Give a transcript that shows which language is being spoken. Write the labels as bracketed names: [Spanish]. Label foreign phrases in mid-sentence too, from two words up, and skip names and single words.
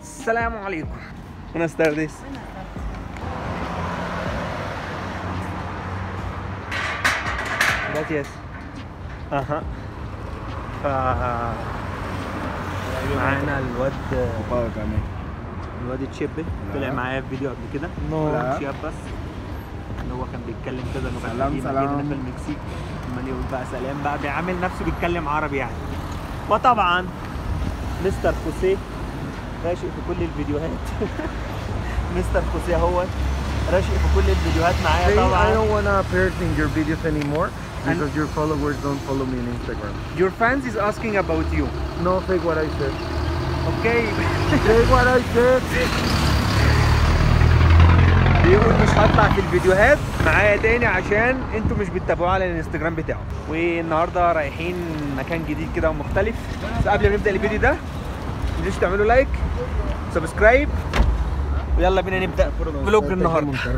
[Arabic] السلام عليكم. [Spanish] Buenas tardes. Gracias. Ajá. [Arabic] معانا الواد تشيبي طلع معايا في فيديو قبل كده. شياب بس اللي هو كان بيتكلم كده لغه قديمه جدا في المكسيك، عمال يقول بقى سلام بقى، بيعامل نفسه بيتكلم عربي يعني. وطبعا مستر خوسيه راشق في كل الفيديوهات. مستر خوسيه هو راشق في كل الفيديوهات معايا طبعا. [English] I don't wanna appear in your videos anymore because your followers don't follow me on Instagram. Your fans is asking about you. No, fake what I said. Okay. Fake what I said. [Arabic] بيقول مش هطلع في الفيديوهات معايا تاني عشان انتوا مش بتتابعوه على الانستجرام بتاعه. والنهارده رايحين مكان جديد كده ومختلف. بس قبل ما نبدا الفيديو ده متنسوش تعملوا [English] like subscribe [Arabic] ويلا بينا نبدا فلوج النهارده.